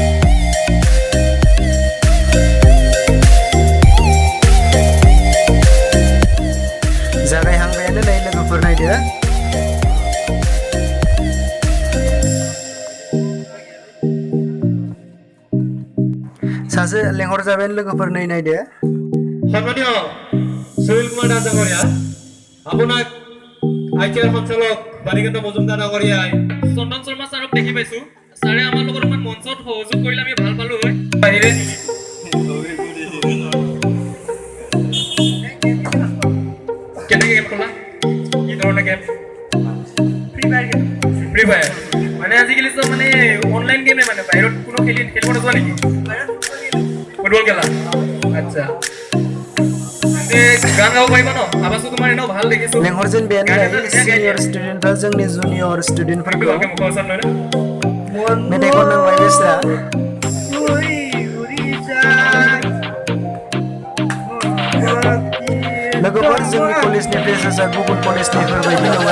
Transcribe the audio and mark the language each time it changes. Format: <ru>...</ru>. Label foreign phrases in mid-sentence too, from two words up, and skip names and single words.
<brx>जागायहांबायानो नै लोगोफोर नायदो। सासे लेंहरजाबायानो लोगोफोर नै नायदो।</brx> <as>সন্মানীয় সুনীল কুমার দাস ডাঙৰীয়া, আপোনাক আইটিআৰ সঞ্চালক বাণীকান্ত মজুমদাৰ ডাঙৰীয়াই চন্দন শৰ্মা ছাৰক দেখি পাইছো। ছাৰে আমাৰ লগত ইমান মঞ্চত সহযোগ কৰিলে আমি ভাল পালো হয়। বাহিৰে কেনেকৈ গেম খেলা? কি ধৰণে গেম? ফ্ৰী ফায়াৰ মানে আজিকালি চব মানে অনলাইন গেমে, মানে বাহিৰত কোনো খেলিব নোযোৱা নেকি? ফুটবল খেলা? আচ্ছা, গান গাব পাৰিবা ন? আৱাজটো তোমাৰ এনেও ভাল দেখিছো।</as> <brx>लेंहरजेन बेनो सिनियर स्टुडेन्टफ्रा जोंनि जुनियर स्टुडेन्टफोरखौ मेथाइ खननांबाय बेस्रा। लोगोफोर जोंनि कलेजनि फ्रेशार्सआ गुबुन कलेजनिफोर बायदि नङा।</brx>